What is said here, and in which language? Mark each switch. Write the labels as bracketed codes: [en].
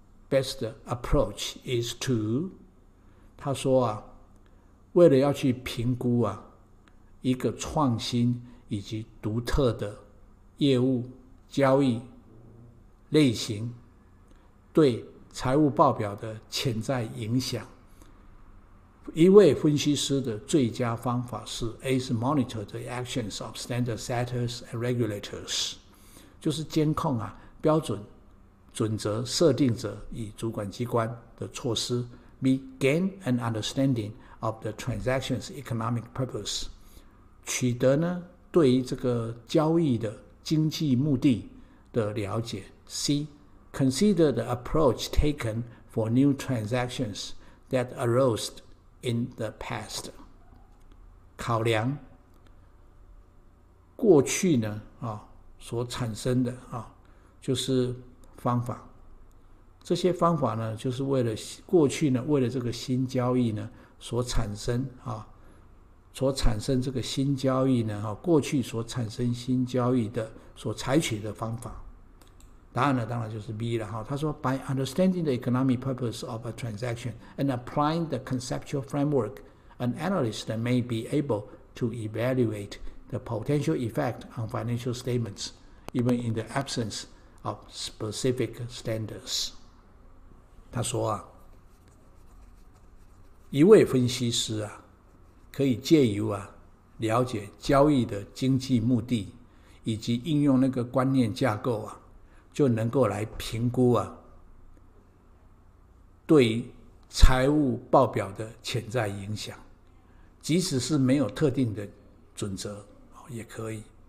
[en] best approach is to [zh] 他说为了要去评估一个创新以及独特的业务交易类型对财务报表的潜在影响，一位分析师的最佳方法是 A 是 [en] monitor the actions of standard setters and regulators， [zh] 就是监控标准准则设定者与主管机关的措施。 B [en] gain an understanding of the transaction's economic purpose， [zh] 取得呢对于这个交易的经济目的的了解。 C consider the approach taken for new transactions that arose in the past， 考量过去呢所产生的就是方法，这些方法呢就是为了过去呢为了这个新交易呢所产生这个新交易呢过去所产生新交易的所采取的方法。答案呢当然就是 B 了他说 [en] By understanding the economic purpose of a transaction and applying the conceptual framework, an analyst may be able to evaluate the potential effect on financial statements, even in the absence of specific standards。 [zh] 他说一位分析师可以借由了解交易的经济目的以及应用那个观念架构就能够来评估对于财务报表的潜在影响，即使是没有特定的准则也可以。